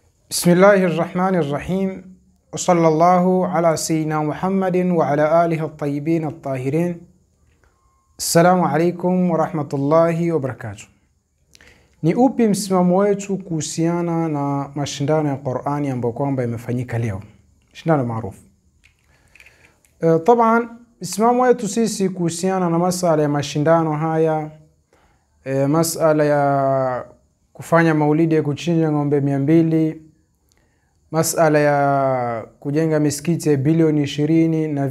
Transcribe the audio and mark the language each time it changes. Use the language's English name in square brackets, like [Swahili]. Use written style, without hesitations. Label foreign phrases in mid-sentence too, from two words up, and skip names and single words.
[Arabic] بسم الله الرحمن الرحيم. صلى الله على سيدنا محمد وعلى آله الطيبين الطاهرين. السلام عليكم ورحمة الله وبركاته. [Swahili] Ni upi msimamo wetu kuhusiana na mashindano ya Qur'ani ambayo kwamba yamefanyika leo? Mashindano maarufu. Taban msimamo wetu sisi kuhusiana na masala ya mashindano haya, masala ya kufanya maulidi ya kuchinja ng'ombe 200, masala ya kujenga misikiti ya bilioni 20 na